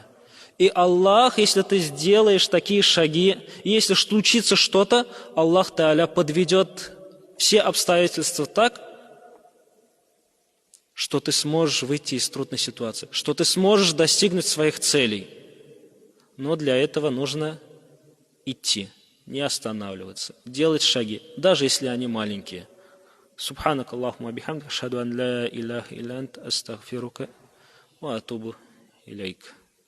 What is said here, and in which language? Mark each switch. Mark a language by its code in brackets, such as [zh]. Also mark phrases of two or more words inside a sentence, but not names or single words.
[ru] И Аллах, если ты сделаешь такие шаги, если случится что-то, Аллах Тааля подведет все обстоятельства так, что ты сможешь выйти из трудной ситуации, что ты сможешь достигнуть своих целей. Но для этого нужно идти, не останавливаться, делать шаги, даже если они маленькие. [ar] سبحانك اللهم بحمدك أشهد أن لا إله إلا أنت أستغفرك وأتوب إليك.